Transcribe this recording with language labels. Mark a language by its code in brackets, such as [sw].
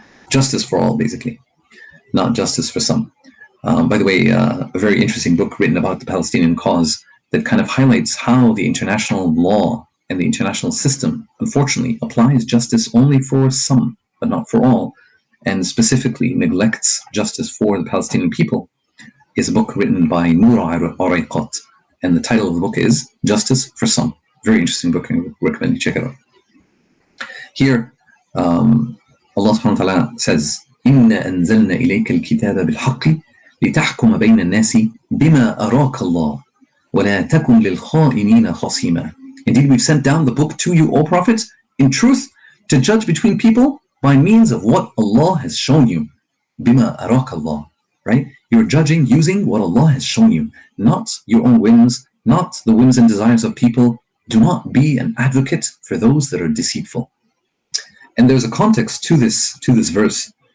[en] Justice for all, basically, not justice for some. By the way, a very interesting book written about the Palestinian cause that kind of highlights how the international law and the international system, unfortunately, applies justice only for some, but not for all, and specifically neglects justice for the Palestinian people, is a book written by Noura Arayqat, and the title of the book is Justice for Some. Very interesting book, and I recommend you check it out. Here, Allah subhanahu wa ta'ala says, [ar] إِنَّا أَنزَلْنَا إِلَيْكَ الْكِتَابَ بِالْحَقِّ لِتَحْكُمَ بَيْنَ النَّاسِ بِمَا أَرَاكَ اللَّهُ وَلَا تَكُنْ لِلْخَائِنِينَ خَصِيمًا. [en] Indeed, we've sent down the book to you, O Prophet, in truth, to judge between people by means of what Allah has shown you. [ar] Bima arak Allah, [en] right? You're judging using what Allah has shown you, not your own whims, not the whims and desires of people. Do not be an advocate for those that are deceitful. And there's a context to this verse.